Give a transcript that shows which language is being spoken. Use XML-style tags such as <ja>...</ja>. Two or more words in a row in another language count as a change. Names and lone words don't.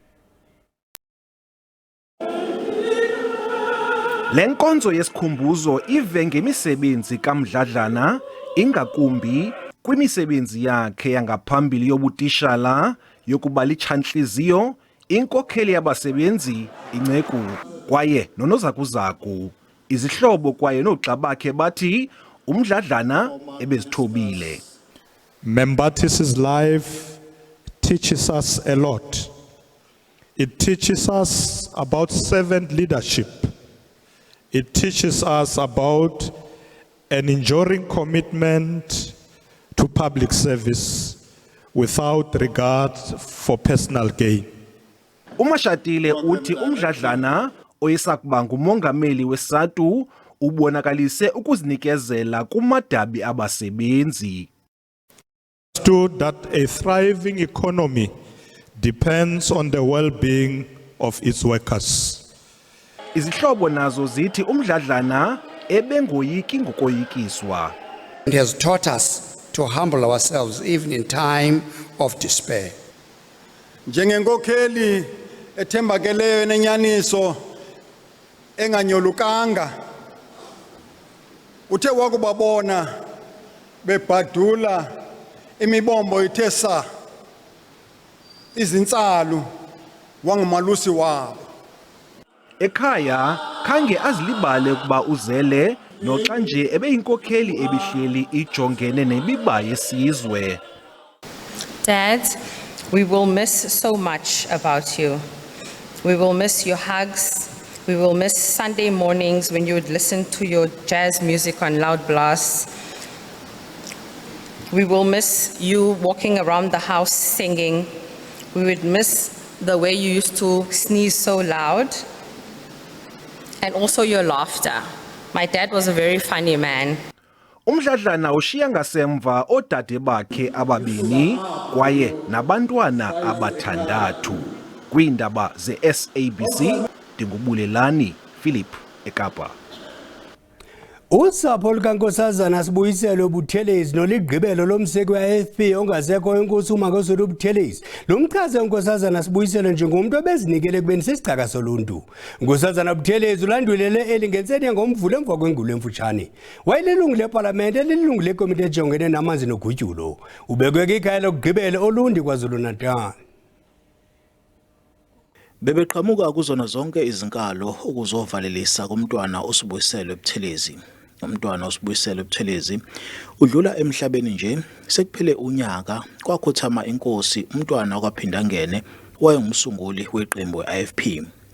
<xh>Lenkonzo yesikhumbuzo ive ngemisebenzi kaMdladlana ingakumbi kwimisebenzi yakhe yangaphambili yobutishala yokuba litshantliziyo inkokheli yabasebenzi inceku kwaye nonozakuzaku izihlobo kwaye noxa bakhe bathi uMdladlana ebezithobile.</xh> <en>Membatis's life teaches us a lot. It teaches us about servant leadership. It teaches us about an enduring commitment to public service without regard for personal gain.</en> <xh>uMashatile uthi uMdladlana oyisakuba ngumongameli weSADU ubonakalise ukuzinikezela kumadabi abasebenzi.</xh> <en>Understood that a thriving economy depends on the well-being of its workers.</en> <xh>Izihlobo nazo zithi uMdladlana ebengoyiki ngokoyikiswa.</xh> <en>It has taught us to humble ourselves even in time of despair.</en> <xh>Njengenkokheli ethembakeleyo nenyaniso enganyolukanga uthe wakubabona bebhadula imibombo ithe sa izintsalu wangumalusi wabo. Ekhaya khange azilibale ukuba uzele noxa nje ebeyinkokheli ebihleli ijongene nemiba yesizwe.</xh> <en>Dad, we will miss so much about you. We will miss your hugs. We will miss Sunday mornings when you would listen to your jazz music on loud blasts. We will miss you walking around the house singing. We would miss the way you used to sneeze so loud. And also your laughter. My dad was a very funny man.</en> <xh>uMdladlana ushiya ngasemva odade bakhe ababini kwaye nabantwana abathandathu. Kwiindaba zeSABC ndingubulelani Philip eKapa. Usapho lukaNkosazana Sibuyiselwe Buthelezi noligqibelo lomseki weAFP ongasekho inkosi uMangosuthu Buthelezi lomchaze uNkosazana Sibuyiselwe njengomuntu obezinikele kubeni sisicaka soluntu. uNkosazana Buthelezi ulandulele elingenseni ngomvulo emva kwengulo emfutshane. Wayelilungu leParlamente elilungu lekomiti ejongene namanzi nogutyulo. Ubekwe ikhaya lokugqibelo olundi KwaZulu-Natal. Bebeqhamuka kuzona zonke izinkalo ukuzovalelisa kumntwana uSibuyiselwe Buthelezi. Umntwana uSibuyiselwe Buthelezi udlula emhlabeni nje sekuphele unyaka kwakhothama inkosi umntwana okwaphinda ngene wayengumsunguli weqembu leAFP.</xh>